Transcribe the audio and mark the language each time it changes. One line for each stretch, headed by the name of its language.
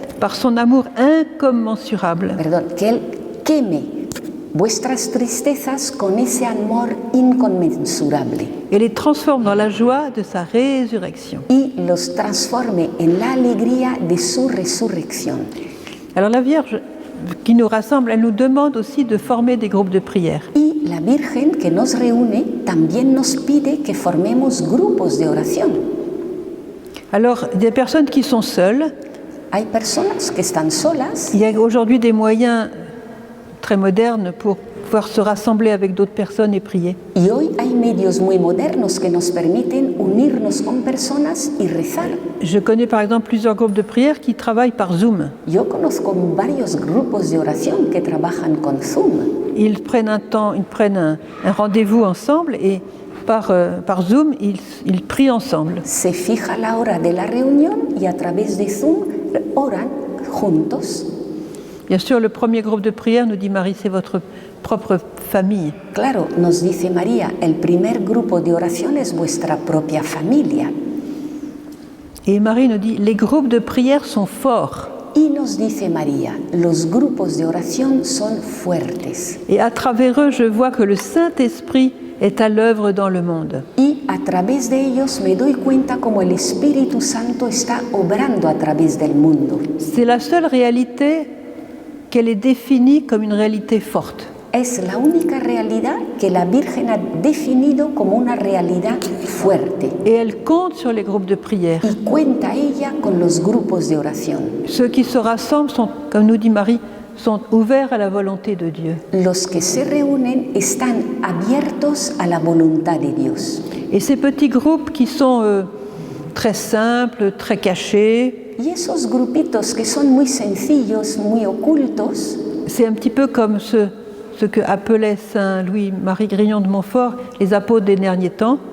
French: par son amour incommensurable.
Spanish: que Él queme vuestras tristezas con ese amor inconmensurable
French: Et les transforme dans la joie de sa résurrection.
Spanish: y los transforme en la alegría de su resurrección.
French: Alors la Vierge qui nous rassemble, elle nous demande aussi de former des groupes de prière.
Spanish: Y la Virgen que nos reúne también nos pide que formemos grupos de oración.
French: Alors, des personnes qui sont seules,
Spanish: Hay personas que están solas.
French: il y a aujourd'hui des moyens très modernes pour pouvoir se rassembler avec d'autres personnes et prier.
Spanish: Y hoy hay medios muy modernos que nos permiten unirnos con personas y rezar.
French: Je connais par exemple plusieurs groupes de prière qui travaillent par Zoom.
Spanish: Yo conozco varios grupos de oración que trabajan con Zoom.
French: Ils prennent un rendez-vous ensemble et par Zoom, ils prient ensemble.
Spanish: Se fija la hora de la reunión y a través de Zoom oran juntos.
French: Bien sûr, le premier groupe de prière, nous dit Marie, c'est votre propre famille.
Spanish: Claro, nos dice María, el primer grupo de oración es vuestra propia familia.
French: Et Marie nous dit, les groupes de prière sont forts.
Spanish: Y nos dice María, los grupos de oración son fuertes.
French: Et à travers eux, je vois que le Saint-Esprit est à l'œuvre dans le monde.
Spanish: Y a través de ellos me doy cuenta como el Espíritu Santo está obrando a través del mundo.
French: C'est la seule réalité qu'elle est définie comme une réalité forte.
Spanish: Es la única realidad que la Virgen ha definido como una realidad fuerte.
French: Et elle compte sur les groupes de prière.
Spanish: Y cuenta ella con los grupos de oración.
French: Ceux qui se rassemblent sont, comme nous dit Marie, sont ouverts à la volonté de Dieu.
Spanish: Los que se reúnen están abiertos a la voluntad de Dios.
French: Et ces petits groupes qui sont très simples, très cachés,
Spanish: Y esos grupitos que son muy sencillos, muy ocultos,
French: c'est un petit peu comme ce que appelait Saint Louis-Marie Grignon de Montfort les apôtres des derniers temps.